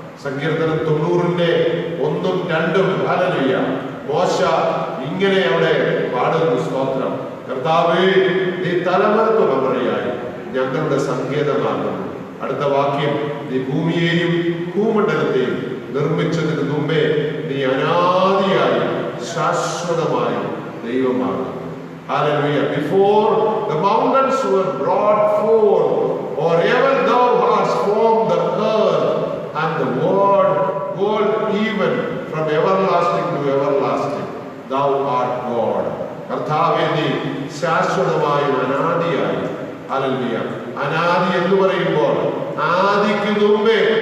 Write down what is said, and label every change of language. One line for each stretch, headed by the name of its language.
Malayalam: സങ്കീർത്തനം 90:1-2, ഹല്ലേലൂയ, മോശ ഇങ്ങനെ അവിടെ പാടുന്നു. സ്തോത്രം. കർത്താവേ, നീ തലമുറ തലമുറയായി ഞങ്ങളുടെ സങ്കേതമാകുന്നു. അടുത്ത വാക്യം, നീ ഭൂമിയെയും ഭൂമണ്ഡലത്തെയും നിർമ്മിച്ചതിന് മുമ്പേ നീ അനാദിയായി ശാശ്വതമായി ദൈവമാകുന്നു.
English: Hallelujah. Before the mountains were brought forth, or ever thou hast formed the earth and the world even from everlasting to everlasting, thou art God.
Malayalam: കർത്താവേ, നീ ശാശ്വതമായും അനാദിയായി. ഹല്ലേലൂയ. അനാദി എന്ന് പറയുമ്പോൾ ആദിക്ക് മുമ്പേ